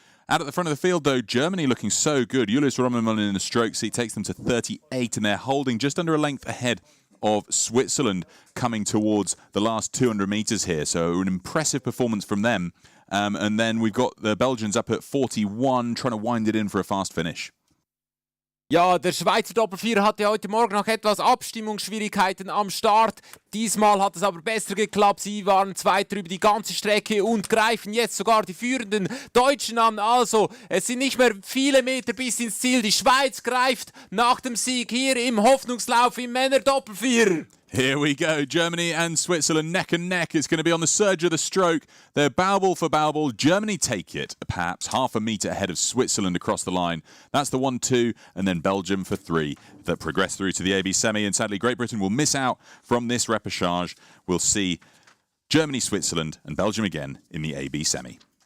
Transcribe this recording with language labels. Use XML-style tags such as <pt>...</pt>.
<en>Out at the front of the field, though, Germany looking so good. Julius Rommelmann in the stroke seat takes them to 38, and they're holding just under a length ahead of Switzerland coming towards the last 200 metres here. So an impressive performance from them. And then we've got the Belgians up at 41, trying to wind it in for a fast finish.</en> <de>Ja, der Schweizer Doppelvierer hatte heute Morgen noch etwas Abstimmungsschwierigkeiten am Start. Diesmal hat es aber besser geklappt. Sie waren Zweiter über die ganze Strecke und greifen jetzt sogar die führenden Deutschen an. Also, es sind nicht mehr viele Meter bis ins Ziel. Die Schweiz greift nach dem Sieg hier im Hoffnungslauf im Männer-Doppelvierer.</de> <en>Here we go, Germany and Switzerland neck and neck. It's going to be on the surge of the stroke. They're bow-ball for bow-ball. Germany take it, perhaps half a metre ahead of Switzerland across the line. That's the 1-2, and then Belgium for 3 that progress through to the AB semi. And sadly, Great Britain will miss out from this repechage. We'll see Germany, Switzerland, and Belgium again in the AB semi.</en>